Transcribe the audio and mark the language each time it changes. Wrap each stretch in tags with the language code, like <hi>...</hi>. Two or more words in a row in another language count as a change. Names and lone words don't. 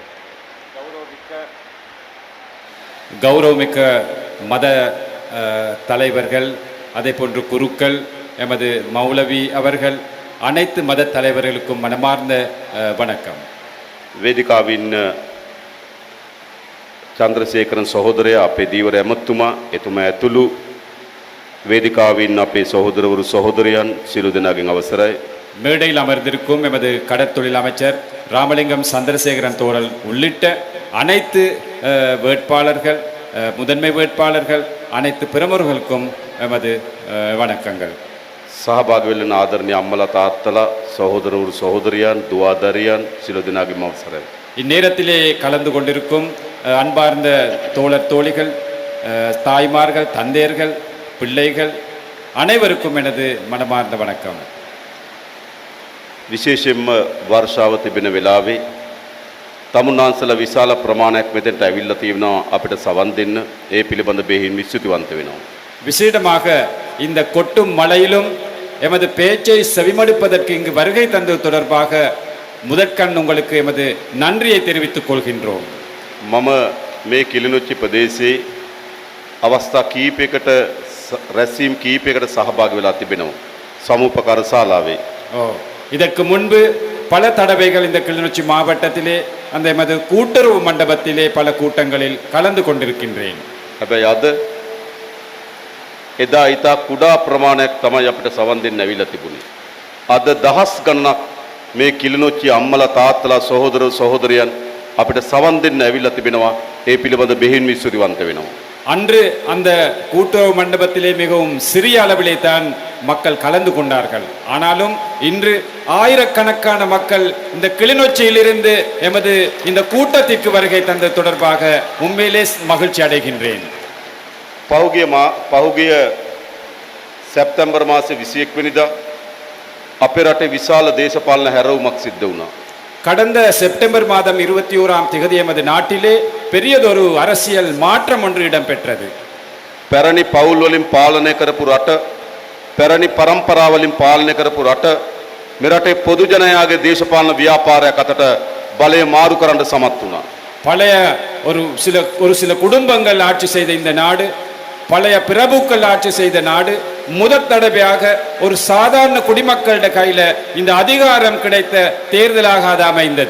<ta>கௌரவமிக்க மத தலைவர்கள், அதே போன்று குருக்கள், எமது மௌலவி அவர்கள், அனைத்து மத தலைவர்களுக்கும் மனமார்ந்த வணக்கம்.</ta> <si>වේදිකාවින් චන්ද්‍රසේකරන් සහෝදරයා අපේ දීවර ඇමතුමා එතුමා ඇතුළු වේදිකාවින් අපේ සහෝදරවරු සහෝදරයන් සියලු දෙනාගෙන් අවසරයි.</si> <ta>மேடையில் அமர்ந்திருக்கும் எமது கடற்தொழில் அமைச்சர் ராமலிங்கம் சந்திரசேகரன் தோழல் உள்ளிட்ட அனைத்து வேட்பாளர்கள், முதன்மை வேட்பாளர்கள், அனைத்து பிரமுகர்களுக்கும் எமது வணக்கங்கள்.</ta> <si>සහභාගී වෙන්න ආදරණීය අම්මලා තාත්තලා සහෝදරවරු සහෝදරයන් දුවදරියන් සියලු දෙනාගෙන් අවසරයි.</si> <ta>இந்நேரத்திலே கலந்து கொண்டிருக்கும் அன்பார்ந்த தோழர் தோழிகள், தாய்மார்கள், தந்தையர்கள், பிள்ளைகள் அனைவருக்கும் எனது மனமார்ந்த வணக்கம்.</ta> <si>විශේෂයෙන්ම වර්ෂාව තිබෙන වෙලාවේ තමුන්නාන්සලා විශාල ප්‍රමාණයක් මෙතෙන්ට ඇවිල්ලා තියෙනවා අපිට සවන් දෙන්න. ඒ පිළිබඳ බෙහෙවින් විශ්වතිවන්ත වෙනවා.</si> <ta>விசேடமாக இந்த கொட்டும் மழையிலும் எமது பேச்சை செவிமடுப்பதற்கு இங்கு வருகை தந்தது தொடர்பாக முதற்கண் உங்களுக்கு எமது நன்றியை தெரிவித்துக் கொள்கின்றோம்.</ta> <si>මම මේ කිලිනොච්චි ප්‍රදේශයේ අවස්ථා කීපයකට රැස්වීම් කීපයකට සහභාගී වෙලා තිබෙනවා සමුපකාර ශාලාවේ.</si> <ta>இதற்கு முன்பு பல தடவைகள் இந்த கிளிநொச்சி மாவட்டத்திலே அந்த எமது கூட்டுறவு மண்டபத்திலே பல கூட்டங்களில் கலந்து கொண்டிருக்கின்றேன்.</ta> <si>හැබැයි අද එදා ඊට කුඩා ප්‍රමාණයක් තමයි අපිට සවන් දෙන්න ඇවිල්ලා තිබුණේ. අද දහස් ගණනක් මේ කිලිනොච්චි අම්මලා තාත්තලා සහෝදර සහෝදරයන් අපිට සවන් දෙන්න ඇවිල්ලා තිබෙනවා. ඒ පිළිබඳ බෙහෙවින් විශ්වතිවන්ත වෙනවා.</si> <ta>அன்று அந்த கூட்டுறவு மண்டபத்திலே மிகவும் சிறிய அளவிலே தான் மக்கள் கலந்து கொண்டார்கள். ஆனாலும் இன்று ஆயிரக்கணக்கான மக்கள் இந்த கிளிநொச்சியிலிருந்து எமது இந்த கூட்டத்திற்கு வருகை தந்தது தொடர்பாக உண்மையிலே மகிழ்ச்சி அடைகின்றேன்.</ta> <si>පහුගිය සැප්තැම්බර් මාසේ 21 වෙනිදා අපේ රටේ විශාල දේශපාලන හැරවුමක් සිද්ධ වුණා.</si> <ta>கடந்த செப்டம்பர் மாதம் 21ஆம் தேதி எமது நாட்டிலே பெரியதொரு அரசியல் மாற்றம் ஒன்று இடம்பெற்றது.</ta> <si>පැරණි පවුල් වලින් පාලනය කරපු රට, පැරණි පරම්පරා වලින් පාලනය කරපු රට මෙරටේ පොදු ජනයාගේ දේශපාලන ව්‍යාපාරයක් අතට බලය මාරු කරන්න සමත් වුණා.</si> <ta>பழைய ஒரு சில குடும்பங்கள் ஆட்சி செய்த இந்த நாடு, பழைய பிரபுக்கள் ஆட்சி செய்த நாடு முதற் தடவையாக ஒரு சாதாரண குடிமக்களோட கையில இந்த அதிகாரம் கிடைத்த தேர்தலாக அது அமைந்தது.</ta>